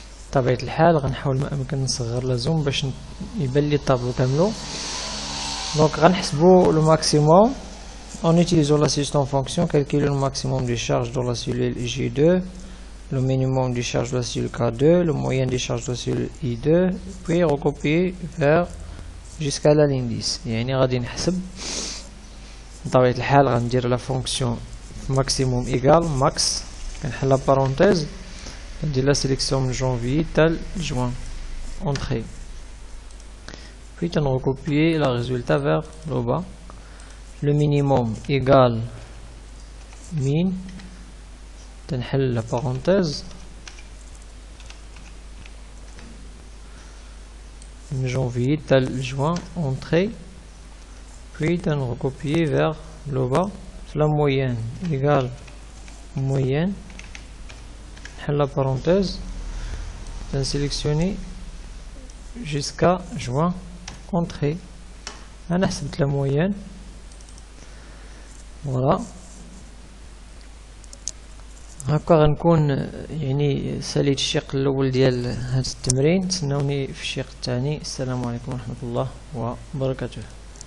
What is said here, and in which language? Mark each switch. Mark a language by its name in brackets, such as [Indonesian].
[Arabic] بطبيعة الحال غنحاول ما امكن نصغر لا زوم باش يبان لي الطابلو كاملو. دونك غنحسبو لو ماكسيموم [French] en utilisant l'assistant fonction. calculer le maximum de charge dans la cellule J2, le minimum de charge de la cellule K2, le moyen de charge de la cellule I2, puis recopier vers jusqu'à la ligne 10. [Arabic] يعني غادي نحسب بطبيعة الحال غندير لا فونكسيون [French] maximum égal max [Arabic] كنحل لا بارونتيز ندير لا سيليكسيون من جونفي تال جوان [French] entrée puis on recopier la résultat vers le bas. le minimum égal min [Arabic] تنحل [French] la parenthèse من janvier تال juin entrée puis on recopier vers le bas. la moyenne égale moyenne la parenthèse sélectionner jusqu'à juin entrée. [Arabic] انا حسبت [French] la moyenne voilà [Arabic] هكا غنكون يعني ساليت الشق الاول ديال هذا التمرين. تسناوني في الشق الثاني. السلام عليكم ورحمة الله وبركاته.